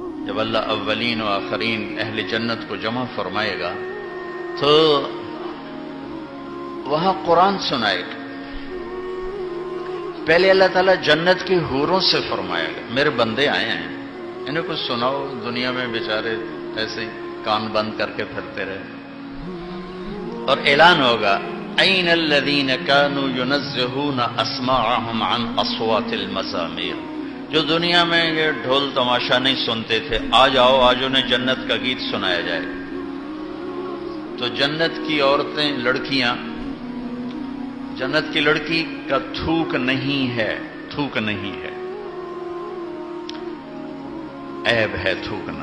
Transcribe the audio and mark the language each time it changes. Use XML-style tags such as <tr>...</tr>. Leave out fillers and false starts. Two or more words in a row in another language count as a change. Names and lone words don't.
<ur>جب اللہ اولین و آخرین اہل جنت کو جمع فرمائے گا تو وہاں قرآن سنائے گا. پہلے اللہ تعالیٰ جنت کی حوروں سے فرمائے گا میرے بندے آئے ہیں انہیں کچھ سناؤ. دنیا میں بیچارے ایسے کان بند کر کے پھرتے رہے. اور اعلان ہوگا</ur> <ar>این الذین کانوا ینزہون اسماعہم عن اصوات المزامیر.</ar> <ur>جو دنیا میں یہ ڈھول تماشا نہیں سنتے تھے آ جاؤ آج انہیں جنت کا گیت سنایا جائے. تو جنت کی عورتیں لڑکیاں جنت کی لڑکی کا تھوک نہیں ہے. تھوک نہیں ہے عیب ہے تھوکنا.</ur>